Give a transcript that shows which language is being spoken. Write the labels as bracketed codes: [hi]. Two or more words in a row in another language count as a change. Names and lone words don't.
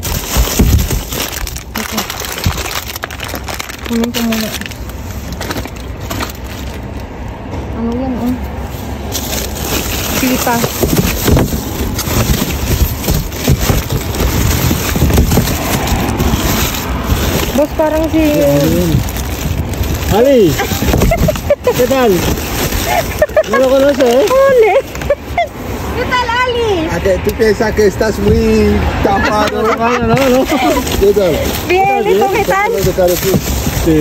[tl] Kunin ko muna. Ano yan pita. Boss, parang si... [es] Ali! ¿Qué tal? ¿No lo conoces? Ole! ¿Qué tal, Ali? ¿Tú piensas que estás muy tapado? No. ¿Qué tal? Bien, ¿y tú qué tal? Sí.